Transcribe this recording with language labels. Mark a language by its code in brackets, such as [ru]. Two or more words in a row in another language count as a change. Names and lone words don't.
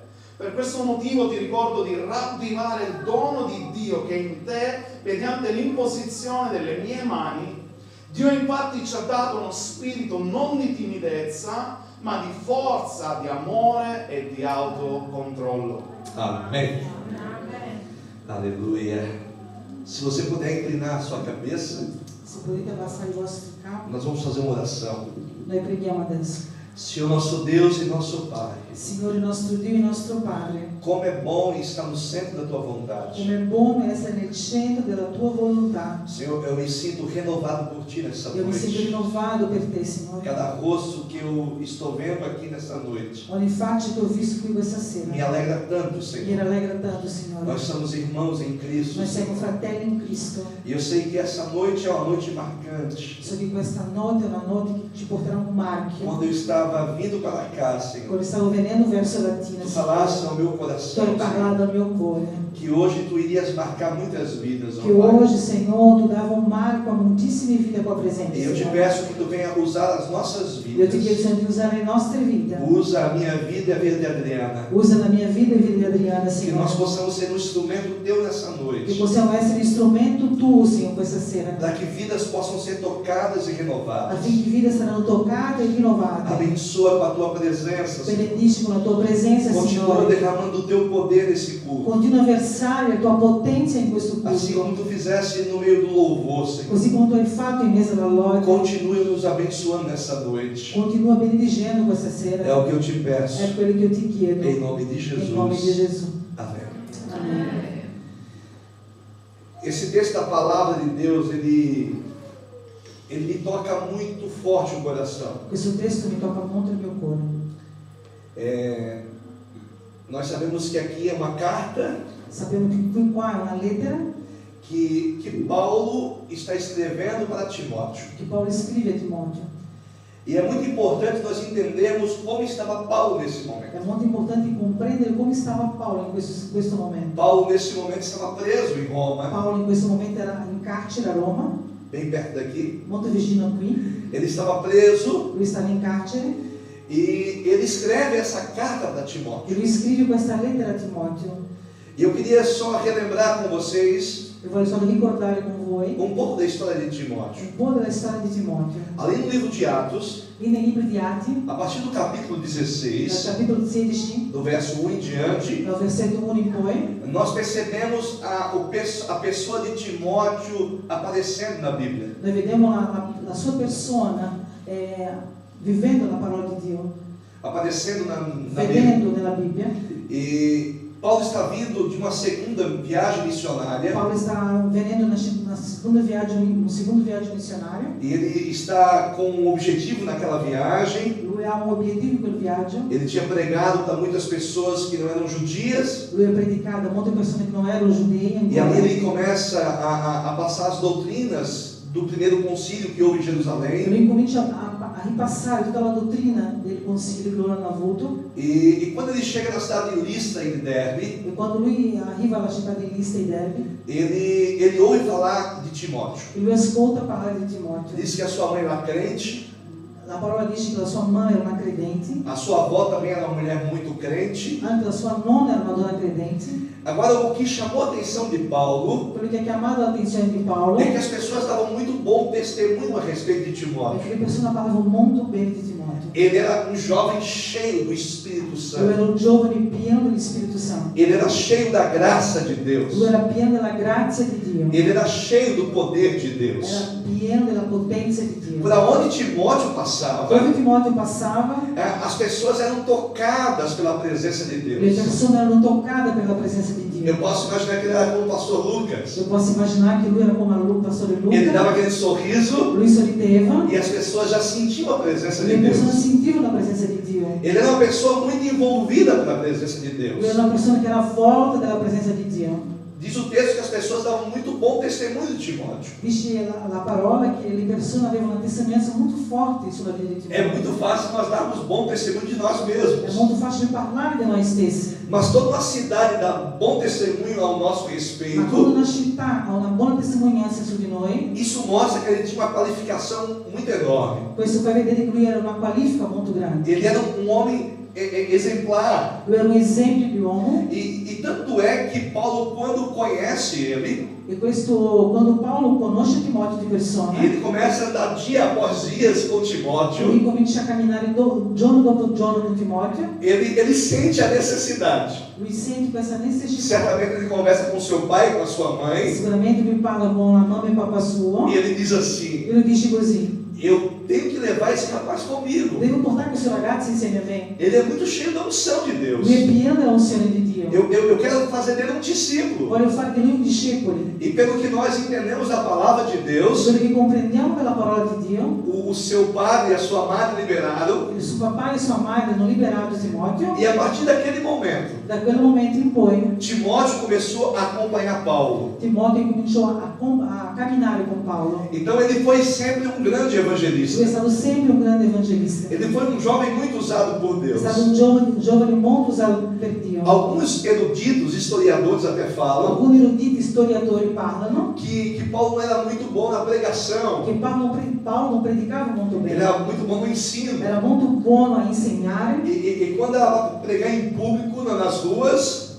[it] Per questo motivo ti ricordo di ravvivare il dono di Dio che è in te mediante l'imposizione delle mie mani. Dio infatti ci ha dato uno spirito non di timidezza, ma di forza, di amore e di autocontrollo. [pt] Amém. Aleluia. Se você puder inclinar a sua cabeça, [it] Se potete abbassare i vostri capi, [pt] nós vamos fazer uma oração. [it] noi preghiamo adesso. [pt] Senhor nosso Deus e nosso Pai, [it] Signore nostro Dio e nostro Padre, [pt] como é bom estar no centro da Tua vontade. [it] come è buono essere nel centro della tua volontà. [pt] Senhor, eu me sinto renovado por Ti nessa [it] Io mi sento [pt] noite. [it] rinnovato per te, Signore. [pt] Cada rosto que eu estou vendo aqui nessa noite [it] Ogni faccia che ho visto qui questa sera [pt] me alegra tanto, [it] mi [pt] Senhor. [it] rallegra tanto, Signore. [pt] Nós somos irmãos em Cristo, [it] Noi siamo [pt] Senhor. [it] fratelli in Cristo. [pt] E eu sei que essa noite é uma noite marcante. [it] So che questa notte è una notte che ci porterà un marchio. [pt] Quando eu estava vindo para cá, Senhor, [it] Quando stavo venendo verso Latina, [pt] Tu falaste [it] Signore, [pt] ao meu [it] tu [pt] coração, [it] hai [pt] Senhor, [it] parlato al mio cuore. [pt] que hoje Tu irias marcar muitas vidas, ó [it] Che [pt] Pai. hoje, Senhor, [it] tu dava un marco a moltissime vite qua presenti. [pt] E eu te [it] Signore. [pt] peço que Tu venha usar as nossas [it] Io ti chiedo, [pt] vidas. [it] Signore, di usare le nostre vite. [pt] Usa a minha vida e a vida de Adriana. [it] Usa la mia vita e la vita di Adriana, [pt] Que nós [it] Signore. [pt] possamos ser um instrumento Teu nessa [it] Che [pt] noite. [it] possiamo essere strumento tuo, Signore, questa sera. [pt] Para que vidas possam ser tocadas e renovadas. [it] Affinché vite saranno toccate e rinnovate. [pt] Abençoa com a Tua presença, Senhor. [it] Benedici con la tua presenza, [pt] Continua [it] Signore. [pt] derramando o Teu poder nesse culto. [it] Continua a versare la tua potenza in questo [pt] Assim como [it] culto. [pt] Tu fizeste no meio do louvor, Senhor. [it] Così come tu hai fatto in mezzo alla lode. [pt] Continue nos abençoando nessa noite. [it] Continua benedicendo questa [pt] É [it] sera. [pt] o que eu te peço. [it] È quello che io ti chiedo. [pt] Em nome de [it] In nome di [pt] Jesus. [it] Gesù. [pt] Amém. [it] Amen. [pt] Esse texto da palavra de Deus, ele me toca muito forte o coração. [it] Questo testo mi tocca molto il mio cuore. [pt] Nós sabemos que aqui é uma carta [it] Sappiamo che qui qua è una lettera [pt] que Paulo está escrevendo para Timóteo. [it] che Paolo scrive a Timoteo. [pt] E é muito importante nós entendermos como estava Paulo nesse momento. [it] È molto importante comprendere come stava Paolo in questo momento. [pt] Paulo nesse momento estava preso em Roma, [it] Paolo in questo momento era in carcere a Roma, [pt] bem perto daqui. [it] molto vicino qui. [pt] Ele estava preso [it] Lui stava in carcere [pt] e ele escreve essa carta para [it] e [pt] Timóteo. [it] lui scrive questa lettera a Timoteo. [pt] E eu queria só relembrar com vocês [it] E voglio solo ricordare con voi [pt] um pouco da história de Timóteo. [it] un po' della storia di Timoteo. [pt] Ali no livro de Atos, [it] Lì nei libri di Atti, [pt] a partir do capítulo [it] dal [pt] 16, [it] capitolo 16, [pt] do verso 1 em diante, [it] dal versetto 1 in poi, [pt] nós percebemos a pessoa de Timóteo aparecendo na Bíblia. [it] noi vediamo la sua persona vivendo la parola di Dio, [pt] Aparecendo na Bíblia. [it] vedendo nella Bibbia. [pt] E Paulo está vindo de uma segunda viagem missionária. [it] Paolo sta venendo no secondo viaggio missionario. [pt] E ele está com um objetivo naquela viagem. [it] Lui ha un obiettivo in quel viaggio. [pt] Ele tinha pregado para muitas pessoas que não eram judias. [it] Lui ha predicato a molte persone che non erano giudei. [pt] E ali ele começa a passar as doutrinas do primeiro concílio que houve em Jerusalém. [it] Lui comincia a ripassare tutta la dottrina del Consiglio di Gloriano Avulto. [pt] E quando ele chega na cidade de Listra e de Derbe, [it] E quando lui arriva alla città di Listra e Derbe, [pt] ele ouve falar de Timóteo. [it] e lui ascolta parlare di Timóteo. [pt] Diz que a sua mãe era crente, [it] La parola dice che la sua mamma era una credente, [pt] a sua avó também era uma mulher muito crente. [it] anche la sua nonna era una donna credente. [pt] Agora, o que chamou a atenção de Paulo [it] Quello che ha chiamato l'attenzione di Paolo [pt] é [it] è [pt] que as pessoas davam muito bom testemunho a respeito de Timóteo. [it] che le persone parlavano molto bene di Timóteo. [pt] Ele era um jovem cheio do Espírito [it] Lui [pt] Santo. [it] era un giovane pieno dello Spirito Santo. [pt] Ele era cheio da graça de Deus. [it] Lui era pieno della grazia di Dio. [pt] Ele era cheio do poder de Deus. [it] Era pieno della potenza di Dio. [pt] Por onde Timóteo passava, [it] Quando Timóteo passava, [pt] as pessoas eram tocadas pela presença de [it] le [pt] Deus. [it] persone erano toccate per la presenza di Dio. [pt] Eu posso imaginar que ele era como o pastor Lucas. Eu posso [it] immaginare che lui era come il pastore [pt] Ele dava [it] Luca. [pt] aquele sorriso [it] Lui sorrideva [pt] e as pessoas já sentiam a presença [it] e [pt] de [it] le persone [pt] Deus. [it] sentivano la presenza di Dio. [pt] Ele era uma pessoa muito envolvida pela presenza de [it] Lui [pt] Deus. [it] era una persona che era forte della presenza di Dio. [pt] Diz o texto que as pessoas davam muito bom testemunho de Timóteo. [it] Dice la parola che le persone avevano una testimonianza molto forte sulla vita di [pt] É [it] Timóteo. [pt] muito fácil nós darmos bom testemunho de nós [it] È [pt] mesmos. [it] molto facile parlare di noi stessi, [pt] Mas toda uma cidade dá bom testemunho ao nosso [it] ma quando [pt] respeito. [it] una città ha una buona testimonianza su di noi, [pt] Isso mostra que ele tinha uma qualificação muito enorme. [it] questo fa vedere che lui era una qualifica molto grande. [pt] Ele era um homem exemplar. [it] Lui era un esempio di uomo [pt] E tanto é que Paulo, quando conhece ele, [it] e questo, quando Paolo conosce Timóteo di persona, [pt] ele começa a andar dia após dias com [it] lui [pt] Timóteo, [it] comincia a camminare giorno dopo giorno con Timóteo, [pt] ele sente a necessidade. [it] lui sente questa necessità. [pt] Certamente ele conversa com seu pai, com a sua mãe, [it] Sicuramente lui parla con la mamma e papà suo [pt] e ele diz assim: [it] e lui dice così: [pt] eu tenho que levar esse rapaz comigo. [it] devo portare questo ragazzo insieme a me. [pt] Ele é muito cheio da unção de Deus. [it] Lui è pieno della unzione di Dio. [pt] Eu quero fazer dele um discípulo. [it] Voglio fare di lui un discepolo. [pt] E pelo que nós entendemos da palavra de Deus, [it] Quello che comprendiamo della parola di Dio, [pt] o seu padre e a sua madre liberaram. [it] il suo papà e sua madre hanno liberato Timóteo. [pt] E a partir daquele momento, [it] Da quel momento in poi [pt] Timóteo começou a acompanhar Paulo. [it] Timóteo cominciò a camminare con Paolo. [pt] Então ele foi sempre um grande [it] Lui è [pt] evangelista. [it] stato sempre un grande evangelista. [pt] Ele foi um jovem muito usado por [it] È [pt] Deus. [it] stato un giovane molto usato per Dio. [pt] Alguns eruditos, historiadores até falam [it] Alcuni eruditi storiatori parlano [pt] que Paulo não era muito bom na pregação. [it] che Paolo non predicava molto [pt] Ele [it] bene. [pt] era muito bom no ensino. [it] Era molto buono a insegnare. [pt] E quando era para pregar em público nas ruas,